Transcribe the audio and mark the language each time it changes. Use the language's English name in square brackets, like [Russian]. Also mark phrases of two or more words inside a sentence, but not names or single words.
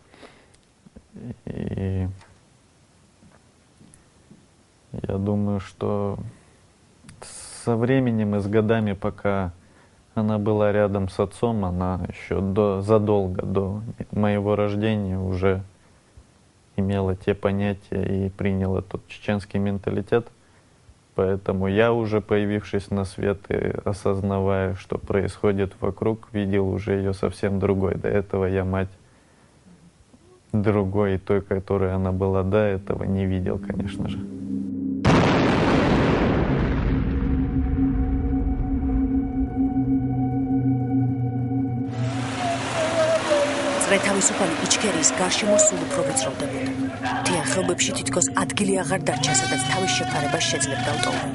[Russian] И я думаю, что со временем и с годами, пока она была рядом с отцом, она еще задолго до моего рождения уже имела те понятия и приняла тот чеченский менталитет. Поэтому я, уже появившись на свет и осознавая, что происходит вокруг, видел уже ее совсем другой. До этого я мать другой, той, которой она была до этого, не видел, конечно же. [Georgian] თავისუფალი იჩქერიის გარშემო სულ უფრო ვიწროვდებოდა. თიან ხეობებში თითქოს ადგილი აღარ დარჩა, სადაც თავის შეფარებას შეძლებდა ლტოლვილი.